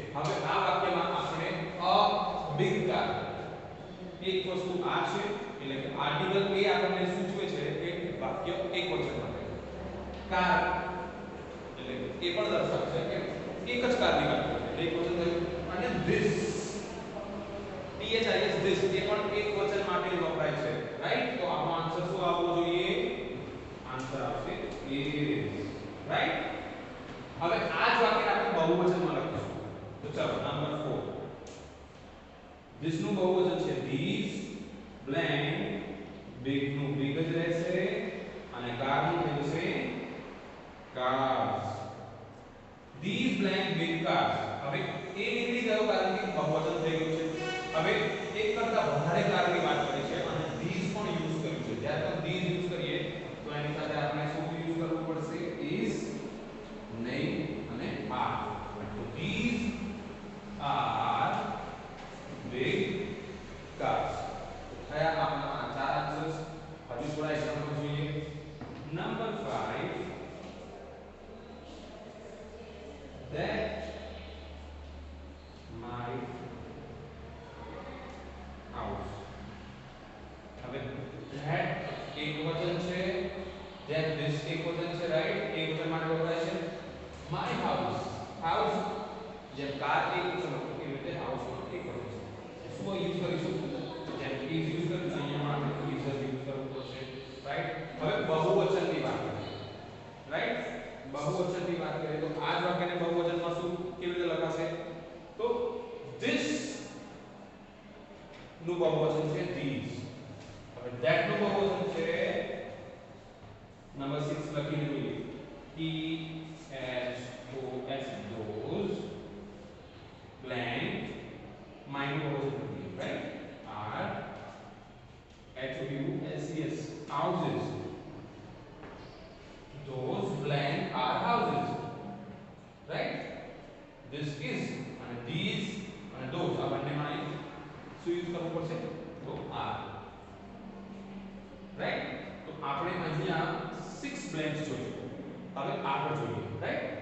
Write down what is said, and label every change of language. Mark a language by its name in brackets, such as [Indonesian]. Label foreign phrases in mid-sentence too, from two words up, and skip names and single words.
[Gujarati] હવે આ વાક્યમાં આપણે [English] a big car, [Gujarati] એક વસ્તુ આ છે એટલે કે આર્ટિકલ એ આપણને સૂચવે છે કે વાક્ય એકવચન માટે કાર એટલે એ પણ દર્શાવશે કે એક જ કારની વાત કરે છે એકવચન થયું અને ધીસ [English] THIS this [Gujarati] એ પણ એકવચન માટે વપરાય છે રાઈટ તો આપણો આન્સર શું આવવો જોઈએ આન્સર આવશે is રાઈટ હવે આ જ વાક્યને આપણે બહુવચનમાં લખીશું તો ચાલો નંબર 4 this નું બહુવચન છે [English] these blank big [Gujarati] નું big જ રહેશે અને car નું થઈ જશે [English] cars these blank big cars [Gujarati] હવે એ નીકળી ગયો કારણ કે બહુવચન થઈ ગયું છે હવે એક કરતા વધારે કારની વાત કરી છે અને these પણ યુઝ કર્યું છે જ્યારે આપણે these યુઝ કરીએ તો એની સાથે આપણે શું યુઝ કરવું પડશે is નહીં અને are તો [English] these are big cars [Gujarati] થયા આપણા ચાર આન્સર્સ હજુ થોડા એક્ઝામ્પલ જોઈએ નંબર 5 [English] that my house [Gujarati] હવે that એક વચન છે [English] that this [Gujarati] એક વચન છે રાઈટ એક વચન માટે વપરાય છે [English] my house house [Gujarati] જેમ કાર એક વચન એ રીતે house પણ એક વચન છે શું યુઝ કરીશું જેમ is યુઝ કરીશું અહીંયા માટે is યુઝ કરવું પડશે રાઈટ હવે બહુવચનની વાત કરીએ રાઈટ બહુવચનની વાત કરીએ તો આ જ વાક્યને બહુવચનમાં શું કેવી રીતે લખાશે તો this નું બહુવચન છે these હવે that નું બહુવચન છે નંબર 6 લખીને જોઈએ [English] THOS those blank my [Gujarati] નું બહુવચન [English] રાઈટ are HOUSES houses those blank are houses right this is and these and those [Gujarati] આ બંનેમાં શું યુઝ કરવું પડશે તો [English] are [Gujarati] right તો આપણે અહીંયા 6 blanks જોઈશું હવે આગળ જોઈએ right